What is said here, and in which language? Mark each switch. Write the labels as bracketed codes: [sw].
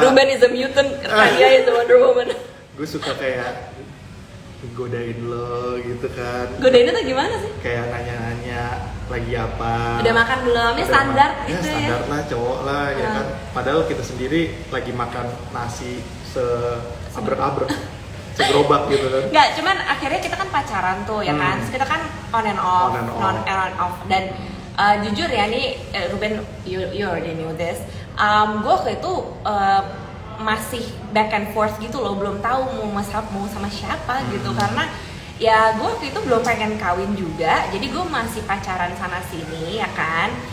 [en] Ruben is a mutant, Kaya is a Wonder Woman. [id] Gue suka kayak godain lo gitu kan. Godainnya tuh gimana sih? Kayak nanya-nanya lagi apa. Udah makan belum? Ya standar gitu ya. Standar lah, cowok lah ya kan. Padahal kita sendiri lagi makan nasi seabrek-abrek, segerobak gitu kan. Enggak, cuman akhirnya kita kan pacaran tuh ya kan. Terus kita kan on and off. Dan jujur ya nih, Ruben, [en] you already knew this. [id] Gue waktu itu masih [en] back and forth [id] gitu loh, belum tahu mau sama siapa gitu, karena ya gue waktu itu belum pengen kawin juga, jadi gue masih pacaran sana sini ya kan.